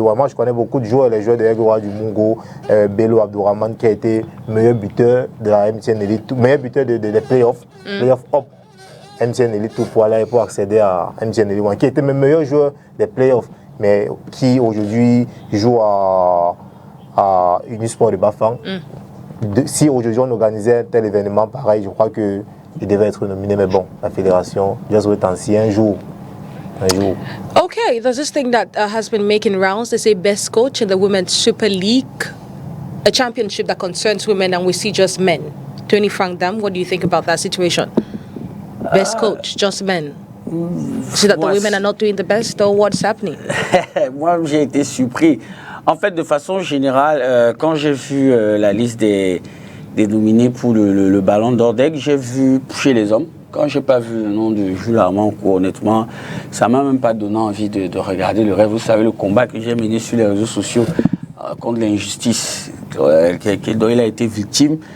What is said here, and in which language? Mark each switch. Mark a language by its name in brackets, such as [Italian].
[French] Moi, je connais beaucoup de joueurs, les joueurs de Aigle du Mungo, Bello Abdourahmane, qui a été meilleur buteur de la MTN Elite, meilleur buteur des playoffs, playoffs up MTN Elite pour accéder à MTN Elite, qui était même meilleur joueur des playoffs, mais qui aujourd'hui joue à Unisport de Bafang. Si aujourd'hui on organisait un tel événement pareil, je crois qu'il devait être nominé, mais bon, la fédération, [English] just wait and see [French] un jour. [English] Okay, there's this thing that has been making rounds. They say best coach in the Women's Super League, a championship that concerns women, and we see just men. Tony Frank Dam, what do you think about that situation? Best coach, just men. See that the women are not doing the best, or what's happening? [French] Moi, j'ai été surpris. En fait, de façon générale, quand j'ai vu la liste des nominés pour le Ballon d'Or d'Aigle, j'ai vu chez les hommes. Quand je n'ai pas vu le nom de Jules Amanko, honnêtement, ça ne m'a même pas donné envie de regarder le rêve. Vous savez, le combat que j'ai mené sur les réseaux sociaux contre l'injustice dont il a été victime.